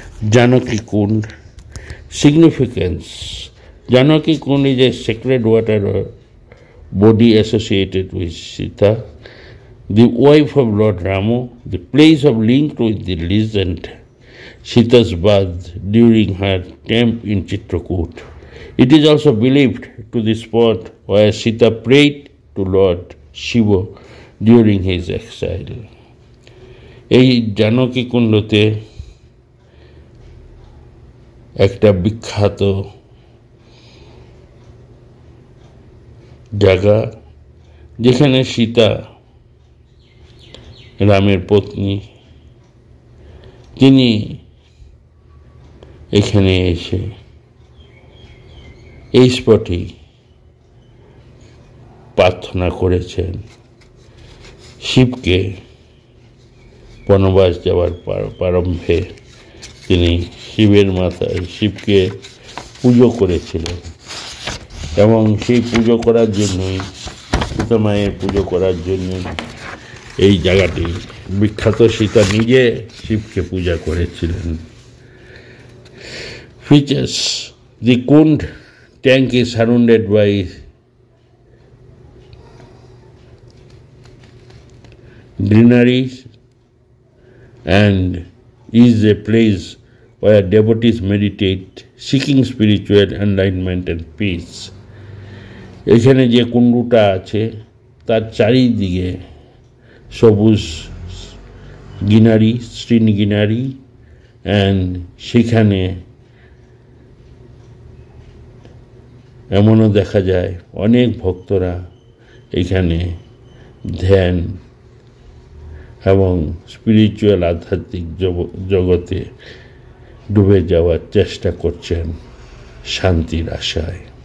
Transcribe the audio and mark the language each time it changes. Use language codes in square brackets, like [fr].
[bn] Janaki Kund significance. [en] Janaki Kund is a sacred water body associated with Sita, the wife of Lord Rama, the place of linked with the legend Sita's birth during her camp in Chitrakoot. It is also believed to the spot where Sita prayed to Lord Shiva during his exile. [bn] এই জানকী কুণ্ডতে একটা বিখ্যাত জায়গা, যেখানে সীতা রামের পত্নী, তিনি এখানে এসে এই স্পটেই প্রার্থনা করেছেন শিবকে। বনবাস যাওয়ার প্রারম্ভে তিনি শিবের মাথায় শিবকে পুজো করেছিলেন এবং সেই পুজো করার জন্যই সীতা মায়ের পুজো করার জন্যই এই জায়গাটি বিখ্যাত। সীতা নিজে শিবকে পূজা করেছিলেন। [en] Features: the Kund tank is surrounded by greenery and is a place where devotees meditate, seeking spiritual enlightenment and peace. [bn] এখানে যে কুণ্ডুটা আছে তার চারিদিকে সবুজ গ্রিনারি, [en] স্ট্রিন greenery, and [bn] সেখানে এমনও দেখা যায় অনেক ভক্তরা এখানে ধ্যান এবং স্পিরিচুয়াল আধ্যাত্মিক জগতে ডুবে যাওয়ার চেষ্টা করছেন শান্তির আশায়।